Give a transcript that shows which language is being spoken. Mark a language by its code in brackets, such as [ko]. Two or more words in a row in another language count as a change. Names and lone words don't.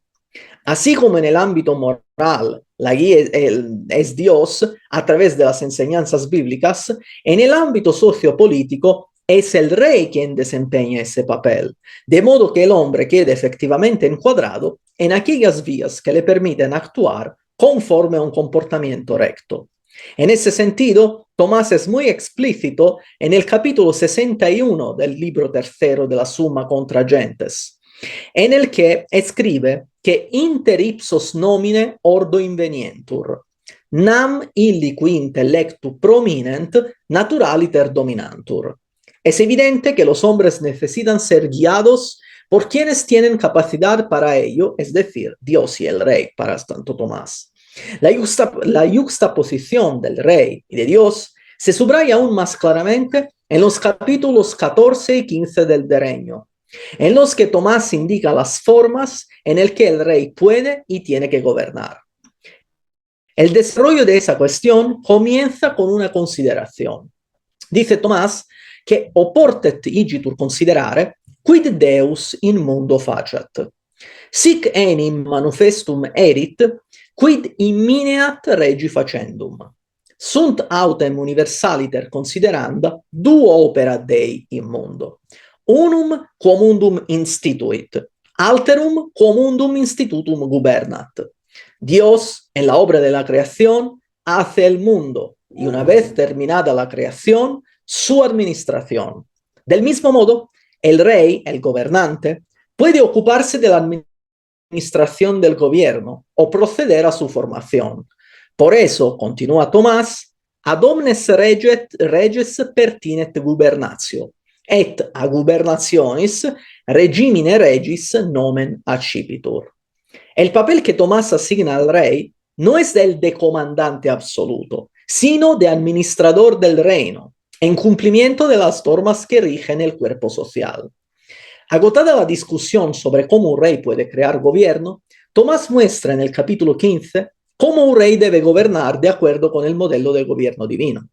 [es] Así como en el ámbito moral la guía es Dios a través de las enseñanzas bíblicas, en el ámbito sociopolítico es el rey quien desempeña ese papel, de modo que el hombre quede efectivamente encuadrado en aquellas vías que le permiten actuar conforme a un comportamiento recto. En ese sentido, Tomás es muy explícito en el capítulo 61 del libro tercero de la Summa Contra Gentes, en el que escribe que [la] inter ipsos nomine ordo invenientur, nam illi qui intellectu prominent naturaliter dominantur. [es] Es evidente que los hombres necesitan ser guiados por quienes tienen capacidad para ello, es decir, Dios y el rey, para Santo Tomás. La yuxtaposición del rey y de Dios se subraya aún más claramente en los capítulos 14 y 15 del De Regno, en los que Tomás indica las formas en las que el rey puede y tiene que gobernar. El desarrollo de esa cuestión comienza con una consideración. [la] Dice Tomás che oportet igitur considerare quid Deus in mundo facet. Sic enim manifestum erit, quid immineat regi facendum. Sunt autem universaliter consideranda duo opera Dei in mundo. Unum quomundum instituit, alterum quomundum institutum gubernat. [es] Dios, en la obra de la creación, hace el mundo y una vez terminada la creación, su administración. Del mismo modo, el rey, el gobernante, puede ocuparse de la administración del gobierno o proceder a su formación. Por eso, continúa Tomás, [la] ad omnes reges pertinet gubernatio, et a gubernationis regimine regis nomen accipitur. [es] El papel que Tomás asigna al rey no es el de comandante absoluto, sino de administrador del reino, en cumplimiento de las normas que rigen el cuerpo social. Agotada la discusión sobre cómo un rey puede crear gobierno, Tomás muestra en el capítulo 15 cómo un rey debe gobernar de acuerdo con el modelo de gobierno divino.